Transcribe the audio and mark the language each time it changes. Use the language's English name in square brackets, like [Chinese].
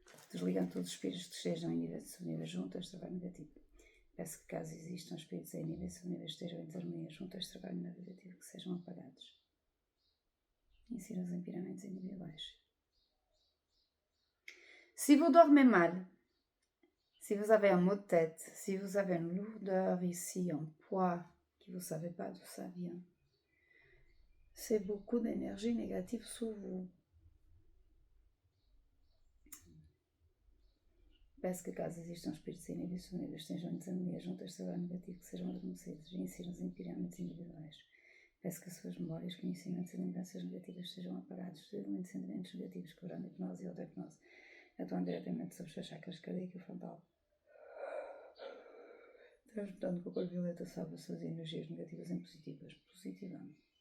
[Portuguese] Desligando todos os espíritos que estejam em níveis subníveis junto a este trabalho negativo. Peço que, caso existam espíritos em níveis subníveis que estejam em desarmonia junto a este trabalho negativo, que sejam apagados. Insira-os em pirâmides individuais. [French] Si vous dormez mal, si vous avez un maux de tête, si vous avez une lourdeur ici, un poids, que vous ne savez pas d'où ça vient, c'est beaucoup d'énergie négative sur vous. [Portuguese] Peço que, caso existam espíritos em níveis subníveis que estejam em desarmonia junto a este trabalho negativo, que sejam adormecidos e insira-os em pirâmides individuais. Peço que as suas memórias, conhecimentos e lembranças negativas sejam apagados, possivelmente sentimentos negativos, quebrando a hipnose e outra hipnose, atuando diretamente sobre os seus chakras cardíaco e frontal, transmutando com a cor violeta salva as suas energias negativas em positivas, positivando.